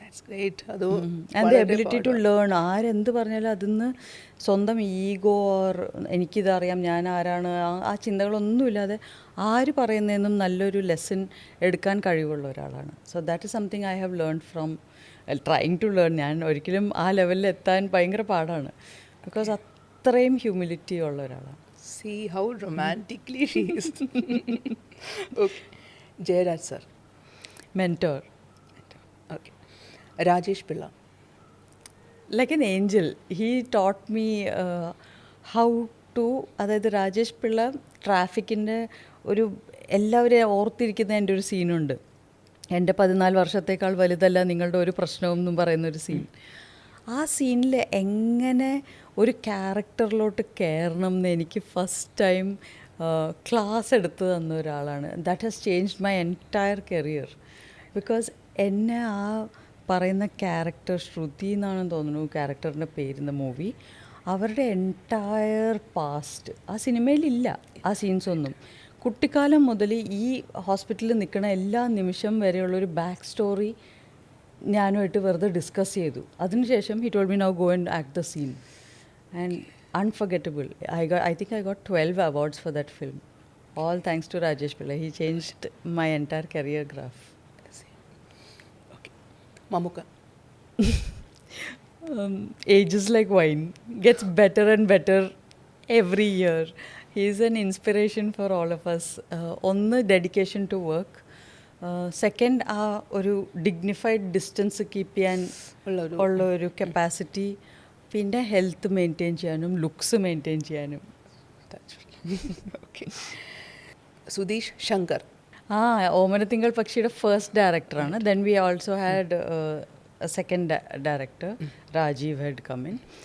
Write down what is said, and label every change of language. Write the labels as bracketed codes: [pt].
[en] And the ability to learn. [ml] ആരെന്ത് പറഞ്ഞാലും അതിന്ന് സ്വന്തം ഈഗോ ഓർ എനിക്കിതറിയാം ഞാൻ ആരാണ് ആ ചിന്തകളൊന്നുമില്ലാതെ ആര് പറയുന്നതെന്നും നല്ലൊരു ലെസൺ എടുക്കാൻ കഴിവുള്ള ഒരാളാണ്. [en] So that is something I have learn from trying to learn. [ml] ഞാൻ ഒരിക്കലും ആ ലെവലിൽ എത്താൻ ഭയങ്കര പാടാണ്. ബിക്കോസ് അത്രയും ഹ്യൂമിലിറ്റി ഉള്ള ഒരാളാണ്. [en] See how romantically she is. Okay. Jayaraj sir. Mentor. Okay. Rajesh Pillai. Like an angel. He taught me how to, [ml] അതായത് രാജേഷ് പിള്ള ട്രാഫിക്കിൻ്റെ ഒരു എല്ലാവരെയും ഓർത്തിരിക്കുന്ന എൻ്റെ ഒരു സീനുണ്ട്. എൻ്റെ 14 വർഷത്തേക്കാൾ വലുതല്ല നിങ്ങളുടെ ഒരു പ്രശ്നവും എന്നും പറയുന്നൊരു സീൻ. ആ സീനിൽ എങ്ങനെ ഒരു ക്യാരക്ടറിലോട്ട് കയറണം എന്ന് എനിക്ക് ഫസ്റ്റ് ടൈം ക്ലാസ് എടുത്ത് തന്ന ഒരാളാണ്. [en] That has changed my entire career. [ml] Because എന്നെ ആ പറയുന്ന ക്യാരക്ടർ, ശ്രുതി എന്നാണെന്ന് തോന്നുന്നു ക്യാരക്ടറിൻ്റെ പേരുന്ന മൂവി, അവരുടെ എൻറ്റയർ പാസ്റ്റ് ആ സിനിമയിലില്ല. ആ സീൻസൊന്നും കുട്ടിക്കാലം മുതൽ ഈ ഹോസ്പിറ്റലിൽ നിൽക്കുന്ന എല്ലാ നിമിഷം വരെയുള്ളൊരു ബാക്ക് സ്റ്റോറി ഞാനുമായിട്ട് വെറുതെ ഡിസ്കസ് ചെയ്തു. [en] അതിനുശേഷം he told me now go and act the scene. And unforgettable. I think I got 12 awards for that film. All thanks to Rajesh Pillai. He changed my entire career graph. Okay. Mamuka. Age is like wine. Gets better and better every year. He is an inspiration for all of us. ഒന്ന് dedication to work. [ml] Second ആ ഒരു dignified distance keep ചെയ്യാൻ ഉള്ള ഒരു capacity. പിന്നെ health maintain ചെയ്യാനും looks maintain ചെയ്യാനും. Okay. Sudheesh Shankar. ഓമനത്തിങ്കൾ പക്ഷിയുടെ ഫസ്റ്റ് ഡയറക്ടറാണ്. [en] Then we also had second director Rajeev had come in.